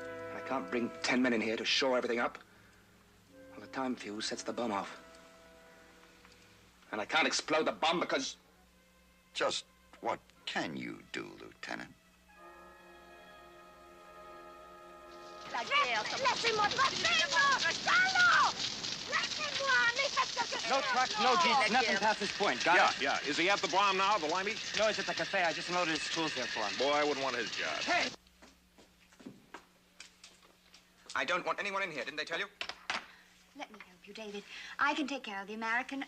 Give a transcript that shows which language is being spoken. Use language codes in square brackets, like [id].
[en] And I can't bring 10 men in here to shore everything up. Well, the time fuse sets the bomb off. And I can't explode the bomb because... Just what can you do, Lieutenant? [fr] Laissez-moi passer, Salo! Laissez-moi! [en] No trucks, no jeeps, nothing past this point. Got it? Yeah. Is he at the bomb now, the limey? No, he's at the cafe. I just loaded his tools there for him. Boy, I wouldn't want his job. Hey! I don't want anyone in here, didn't they tell you? Let me help you, David. I can take care of the American.